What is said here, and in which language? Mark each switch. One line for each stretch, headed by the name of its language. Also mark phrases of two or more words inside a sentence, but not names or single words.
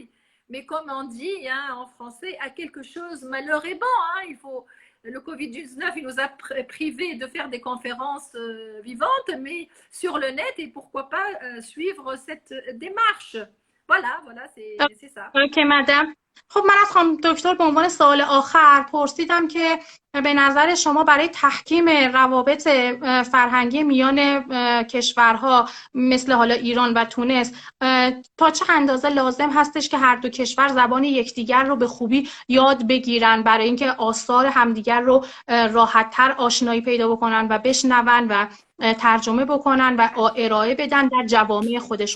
French: Mais comme on dit en français, à quelque chose, malheur est bon. Le Covid-19, il nous a privés de faire des conférences vivantes, mais sur le net, et pourquoi pas suivre cette démarche. voilà, c'est ça.
Persian: اوکی مدام. خب من از خانم دکتر به عنوان سوال آخر پرسیدم که به نظر شما برای تحکیم روابط فرهنگی میان کشورها مثل حالا ایران و تونس تا چه اندازه لازم هستش که هر دو کشور زبان یکدیگر رو به خوبی یاد بگیرن برای اینکه آثار همدیگر رو راحت‌تر آشنایی پیدا بکنن و بشنون و ترجمه بکنن و ارائه بدن در جوامع خودشون.